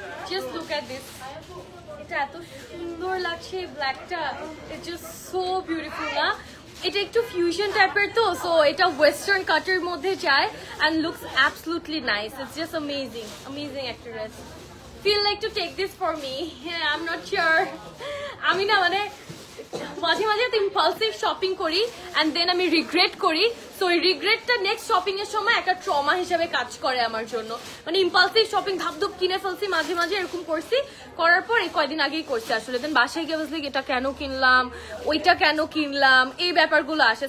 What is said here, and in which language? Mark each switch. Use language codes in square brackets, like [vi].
[en] Just look at this. [bn] এটা এত সুন্দর লাগছে ব্ল্যাকটা, [en] It's just so beautiful না? [bn] এটা একটু ফিউশন টাইপের তো, সো এটা ওয়েস্টার্ন কাটের মধ্যে যায় [en] and looks absolutely nice. It's just amazing [bn] একটা dress. [en] Feel like to take this for me. Yeah, I'm not sure. [bn] আমি না মানে মাঝে মাঝে ইম্পালসিভ শপিং করি [en] and then [bn] আমি রিগ্রেট করি, সো এই রিগ্রেটটা নেক্সট শপিং এর সময় একটা ট্রমা হিসেবে কাজ করে আমার জন্য। মানে ইম্পালসিভ শপিং ধাপধুপ কিনে ফেলছি, মাঝে মাঝে এরকম করছি, করার পর এই কয়দিন আগেই করছি আসলে, দেন বাসায় গিয়ে বুঝলি এটা কেন কিনলাম, ওইটা কেন কিনলাম, এই ব্যাপারগুলো আসে।